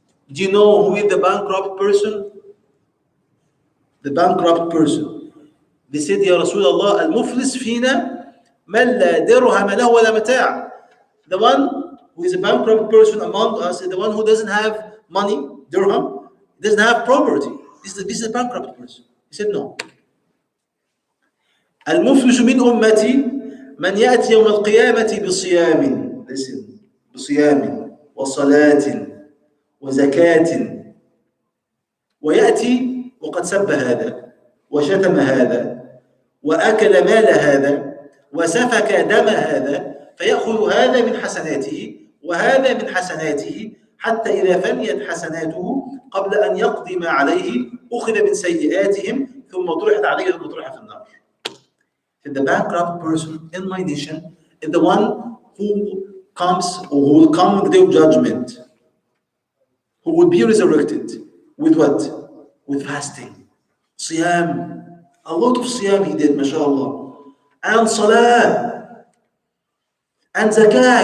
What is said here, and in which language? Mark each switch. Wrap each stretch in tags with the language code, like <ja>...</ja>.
<en>Do you know who is the bankrupt person? The bankrupt person. They said,</en> <ar>"Ya Rasulullah, al-muflis fina man la dirham lahu wala mata'."</ar> <en>The one who is a bankrupt person among us is the one who doesn't have money, dirham, doesn't have property. This is a bankrupt person. He said, "No."</en> <ar>المفلس من أمتي من يأتي يوم القيامة بصيام</ar> <en>listen</en> <ar>بصيام وصلاة وزكاة ويأتي وقد سب هذا وشتم هذا وأكل مال هذا وسفك دم هذا فيأخذ هذا من حسناته وهذا من حسناته حتى إذا فنيت حسناته قبل أن يقضي ما عليه أخذ من سيئاتهم ثم طرحت عليه ثم طرح في النار.</ar> <en>The bankrupt person in my nation is the one who comes or who will come on the day of judgment, who will be resurrected with what? With fasting, siyam. A lot of siyam he did, mashallah, and salah, and zakah.</en>